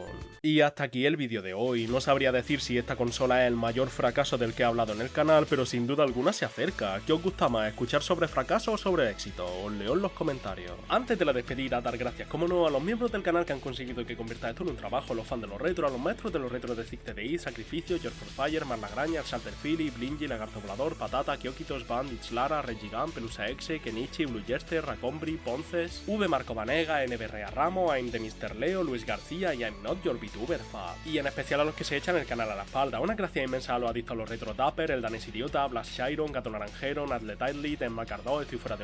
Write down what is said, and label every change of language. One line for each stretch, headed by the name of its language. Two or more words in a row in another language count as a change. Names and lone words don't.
Spanish: Y hasta aquí el vídeo de hoy. No sabría decir si esta consola es el mayor fracaso del que he hablado en el canal, pero sin duda alguna se acerca. ¿Qué os gusta más, escuchar sobre fracaso o sobre éxito? Os leo en los comentarios. Antes de la despedida, dar gracias como no a los miembros del canal que han conseguido que convierta esto en un trabajo, los fans de los retros, a los maestros de los retros de Zig TDI, Sacrificio, George for Fire, Marlagraña, Salter Philly, Blingy, Lagarto Volador, Patata, Kyokitos, Bandits, Lara, Regigan, Pelusa Exe, Kenichi, Blue Jester, Racombri, Ponces, V Marco Vanega, NBRA Ramo, I'm de Mr. Leo, Luis García y I'm Not Your VTuber Fab. Y en especial a los que se echan el canal a la espalda. Una gracia inmensa a los adictos a los retro Dapper, el Danes Idiota, Blast Chiron, Gato Naranjero, Nadlet Idlit, Emma Cardó, Estoy Fuera de